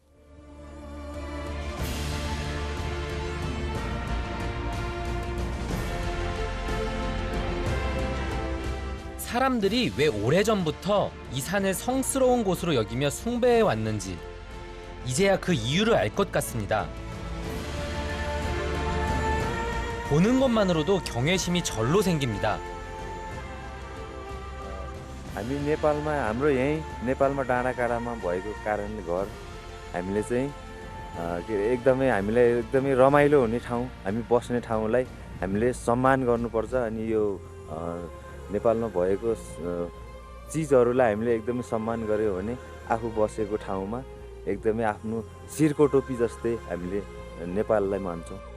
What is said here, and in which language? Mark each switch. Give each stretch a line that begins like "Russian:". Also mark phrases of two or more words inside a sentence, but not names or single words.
Korean: 사람들이 왜 오래전부터 이 산을 성스러운 곳으로 여기며 숭배해 왔는지 이제야 그 이유를 알 것 같습니다. 보는 것만으로도 경외심이 절로 생깁니다.
Nepali: हामी नेपालमा हाम्रो यहीँ नेपालमा डाँडाकाँडामा भएको कारणले घर हामीले चाहिँ के अरे हामीलाई एकदमै रमाइलो हुने ठाउँ, हामी बस्ने ठाउँलाई हामीले सम्मान गर्नुपर्छ। अनि यो नेपालमा भएको चिजहरूलाई हामीले एकदमै सम्मान गर्यो भने आफू बसेको ठाउँमा एकदमै आफ्नो शिरको टोपी जस्तै हामीले नेपाललाई मान्छौँ।